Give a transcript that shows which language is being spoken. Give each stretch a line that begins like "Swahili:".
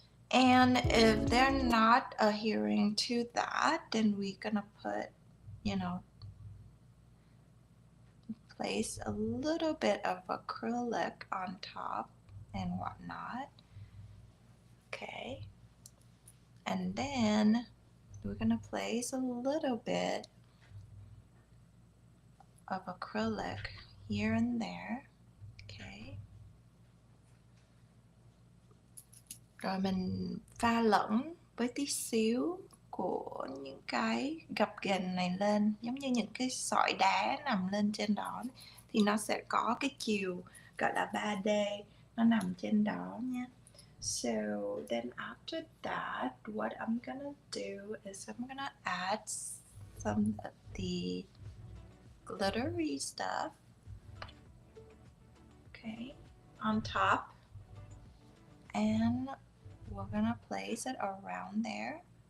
English: And if they're not adhering to that, then we're gonna put, place a little bit of acrylic on top and whatnot. Okay. And then we're gonna place a little bit of acrylic here and there. Okay.
Vietnamese: Rồi mình pha lẫn với tí xíu của những cái gập ghềnh này lên, giống như những cái sỏi đá nằm lên trên đó, thì nó sẽ có cái chiều gọi là 3D nó nằm trên đó nha.
English: So then after that, what I'm gonna do is I'm gonna add some of the glittery stuff, okay, on top, and we're gonna place it around there.